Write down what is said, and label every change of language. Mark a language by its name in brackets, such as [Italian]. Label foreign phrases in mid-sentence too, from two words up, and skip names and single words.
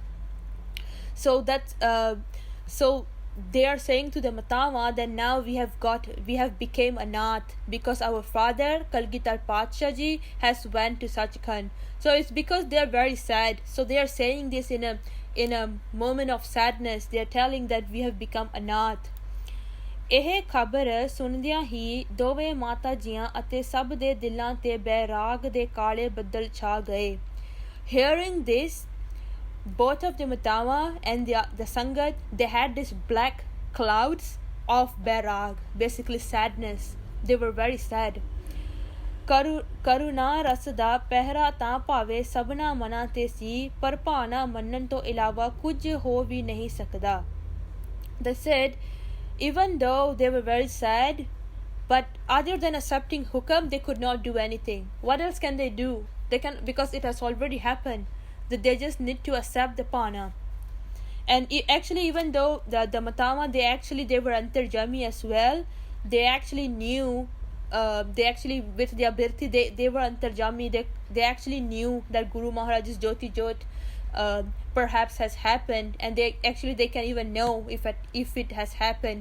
[English] So that's so they are saying to the Matama that now we have became anath because our father Kalgitar Padsha ji has went to Sachkhand. So it's because they are very sad. So they are saying this in a moment of sadness. They are telling that we have become anath. [Punjabi] ਇਹ ਖਬਰ ਸੁਣਦਿਆਂ ਹੀ ਦੋਵੇਂ ਮਾਤਾ ਜੀਆਂ ਅਤੇ ਸਭ ਦੇ ਦਿਲਾਂ ਤੇ ਬੈਰਾਗ ਦੇ ਕਾਲੇ ਬੱਦਲ ਛਾ ਗਏ. [English] Hearing this, both of the Matama and the Sangat, they had this black clouds of bairag, basically sadness. They were very sad. [Punjabi] ਕਰੁਣਾ ਰਸ ਦਾ ਪਹਿਰਾ ਤਾਂ ਭਾਵੇਂ ਸਭਨਾ ਮਨਾਂ ਤੇ ਸੀ ਪਰ ਭਾਣਾ ਮੰਨਣ ਤੋਂ ਇਲਾਵਾ ਕੁਝ ਹੋ ਵੀ ਨਹੀਂ ਸਕਦਾ. [English] They said, even though they were very sad, but other than accepting hukam, they could not do anything. What else can they do? They can, because it has already happened, that they just need to accept the pana. And actually, even though the Matama, they were antarjami as well, they actually knew, with their birthi, they were antarjami, they actually knew that Guru Maharaj's [Punjabi] Jyoti Jot [English] perhaps has happened, and they can even know if it has happened.